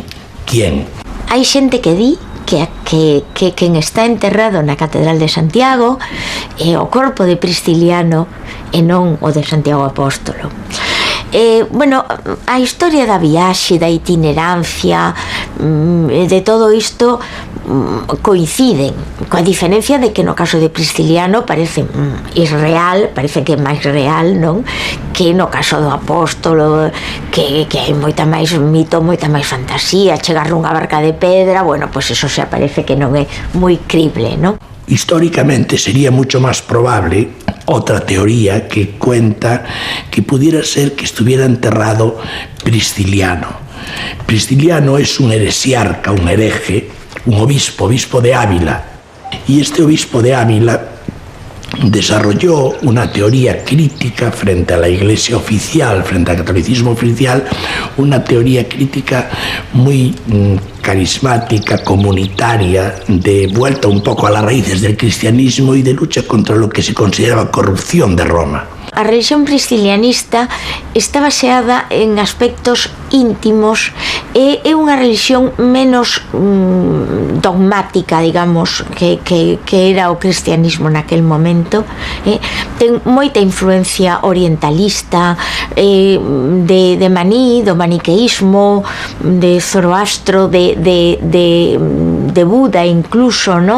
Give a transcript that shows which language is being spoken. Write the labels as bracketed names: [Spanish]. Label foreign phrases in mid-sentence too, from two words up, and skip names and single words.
[Spanish] ¿Quién? [Galician] Hai xente que di que quen está enterrado na Catedral de Santiago é o corpo de Prisciliano e non o de Santiago Apóstolo. Bueno, a historia da viaxe, da itinerancia, de todo isto coinciden, coa diferencia de que no caso de Prisciliano parece irreal, parece que é máis real, non? Que no caso do apóstolo, que hai moita máis mito, moita máis fantasía, chegar nunha barca de pedra, bueno, pois eso xa parece que non é moi crible, non? [Spanish] Históricamente sería mucho más probable otra teoría que cuenta que pudiera ser que estuviera enterrado Prisciliano. Prisciliano es un heresiarca, un hereje, un obispo de Ávila. Y este obispo de Ávila desarrolló una teoría crítica frente a la Iglesia oficial, frente al catolicismo oficial, una teoría crítica muy carismática, comunitaria, de vuelta un poco a las raíces del cristianismo y de lucha contra lo que se consideraba corrupción de Roma. [Galician] A religión priscilianista está baseada en aspectos íntimos e é unha religión menos dogmática, digamos, que era o cristianismo naquel momento. Ten moita influencia orientalista, de Maní, do maniqueísmo, de Zoroastro, de Buda incluso, non?